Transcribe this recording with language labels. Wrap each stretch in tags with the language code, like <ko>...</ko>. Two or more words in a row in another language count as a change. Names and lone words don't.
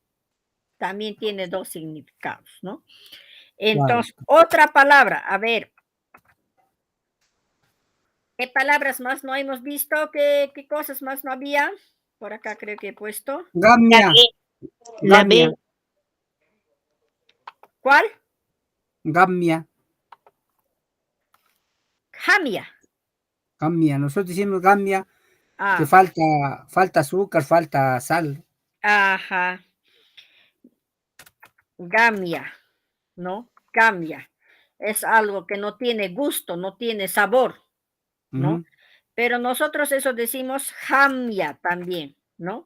<es>También tiene dos significados, ¿no? Entonces, otra palabra, a ver. ¿Qué palabras más no hemos visto? ¿Qué cosas más no había? Por acá creo que he puesto. Gamia. La B. ¿Cuál? Gamia. Jamia. Gamia. Nosotros decimos gamia que Ah, falta azúcar, falta sal. ajá. Gamia, ¿no? Gamia. Es algo que no tiene gusto, no tiene sabor, ¿no? Ujú. Pero nosotros eso decimos jamia también, ¿no?</es>